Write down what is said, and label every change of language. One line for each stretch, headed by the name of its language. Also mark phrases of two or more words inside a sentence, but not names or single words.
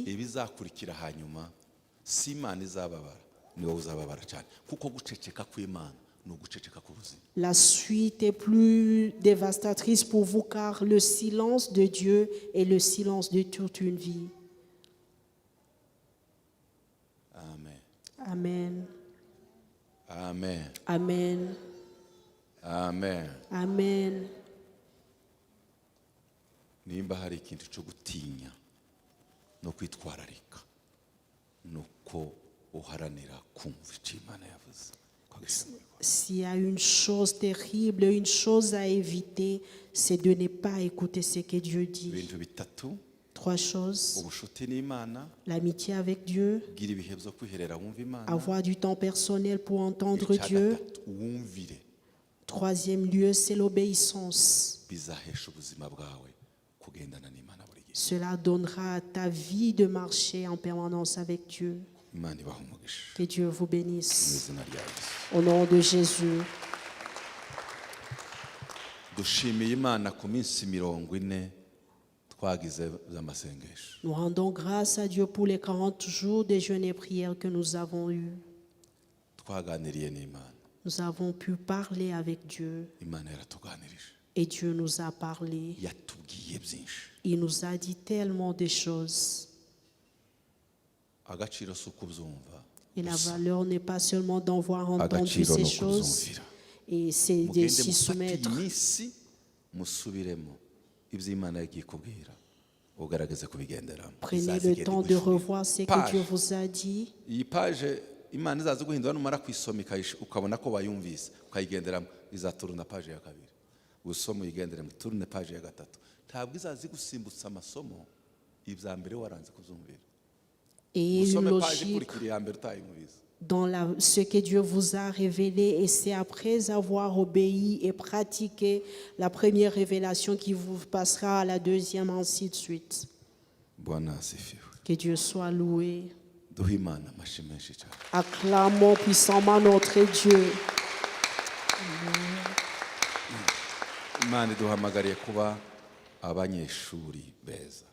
Kinyarwanda: ibizakurikira hanyuma si Imana izababara, niwe uzababara cyane, kuko guceceka kw'Imana ni uguceceka k'ubuzima.
French: la suite est plus dévastatrice pour vous, car le silence de Dieu est le silence de toute une vie. Amen. Amen. Amen. Amen. Amen. Amen.
Kinyarwanda: Nimba hari ikintu cyo gutinya no kwitwararika, nuko uharanira kumva icyo Imana yavuze.
French: S'il y a une chose terrible, une chose à éviter, c'est de ne pas écouter ce que Dieu dit.
Kinyarwanda: Ibintu bitatu
French: 3 choses.
Kinyarwanda: ubushuti n'imana,
French: L'amitié avec Dieu,
Kinyarwanda: gira ibihe byo kwiherera wumva imana,
French: avoir du temps personnel pour entendre
Kinyarwanda: icya
French: Dieu.
Kinyarwanda: gatatu wumvire,
French: 3e lieu, c'est l'obéissance.
Kinyarwanda: bizahesha ubuzima bwawe kugendana n'imana buri gihe.
French: Cela donnera à ta vie de marcher en permanence avec Dieu.
Kinyarwanda: Imana ibaha umugisha
French: Que Dieu vous
Kinyarwanda: mu
French: bénisse.
Kinyarwanda: izina rya Yesu.
French: Au nom de Jésus,
Kinyarwanda: dushimiye imana ku minsi 40 twagize z'amasengesho.
French: nous rendons grâce à Dieu pour les 40 jours de jeûne et prière que nous avons eus.
Kinyarwanda: Twaganiriye n'imana,
French: Nous avons pu parler avec Dieu
Kinyarwanda: imana yaratuganirije,
French: et Dieu nous a parlé.
Kinyarwanda: yatubwiye byinshi.
French: Il nous a dit tellement de choses.
Kinyarwanda: Agaciro si ukubyumva,
French: Et la valeur n'est pas seulement d'envoir entendu
Kinyarwanda: agaciro
French: ces
Kinyarwanda: ni
French: choses,
Kinyarwanda: ukubyumvira.
French: et c'est de
Kinyarwanda: Mugende
French: s'y
Kinyarwanda: mufate
French: soumettre.
Kinyarwanda: iminsi musubiremo ibyo imana yagiye kubwira, ugaragaze kubigenderamo.
French: Prenez
Kinyarwanda: Izaza
French: le
Kinyarwanda: igenda
French: temps de
Kinyarwanda: igushimira.
French: revoir ce que
Kinyarwanda: Page.
French: Dieu vous a dit.
Kinyarwanda: Iyi paje imana izaza guhindura numara kwisoma ukabona ko bayumvise ukayigenderamo, izaturuna paje ya kabiri, usoma uyigenderamo, turune paje ya gatatu. Ntabwo izaza igusimbutsa amasomo ibya mbere waranze kubyumvira.
French: Et une
Kinyarwanda: Usome paje
French: logique
Kinyarwanda: ikurikira iya mbere utayumvise.
French: dans ce que Dieu vous a révélé, et c'est après avoir obéi et pratiqué la première révélation qui vous passera à la deuxième, ainsi de suite.
Swahili: Bwana asifiwe.
French: Que Dieu soit loué.
Kinyarwanda: Duhe imana amashyi menshi cyane.
French: Acclamons puissamment notre Dieu.
Kinyarwanda: Imana iduhamagariye kuba abanyeshuri beza.